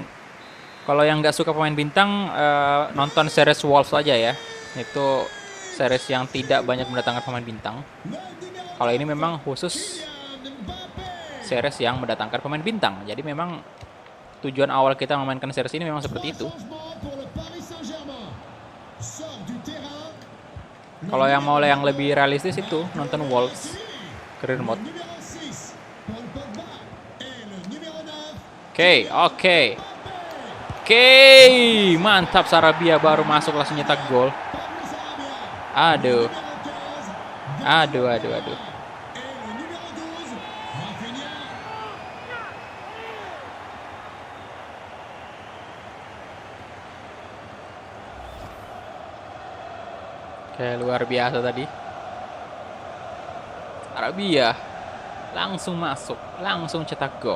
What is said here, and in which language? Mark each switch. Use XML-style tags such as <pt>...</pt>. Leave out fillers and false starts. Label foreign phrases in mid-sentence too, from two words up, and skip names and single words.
<id>Kalau yang nggak suka pemain bintang, nonton series Wolves aja ya. Itu series yang tidak banyak mendatangkan pemain bintang. Kalau ini memang khusus series yang mendatangkan pemain bintang. Jadi memang tujuan awal kita memainkan series ini memang seperti itu.</id> <fr>sort du terrain.</fr> <id>Kalau yang mau yang lebih realistis itu nonton Wolves</id> <en>career mode.</en> <fr>Numéro 6, Paul Pogba. Et le numéro 9,</fr> <id>Oke. Mantap, Sarabia baru masuk langsung nyetak gol. Pablo Sarabia. Aduh.</id> <fr>Numéro 15,</fr> <id>Aduh.</id> <fr>et le numéro 12, Rafinha.</fr> <id>Kayak luar biasa tadi. Sarabia langsung masuk, langsung cetak gol.</id>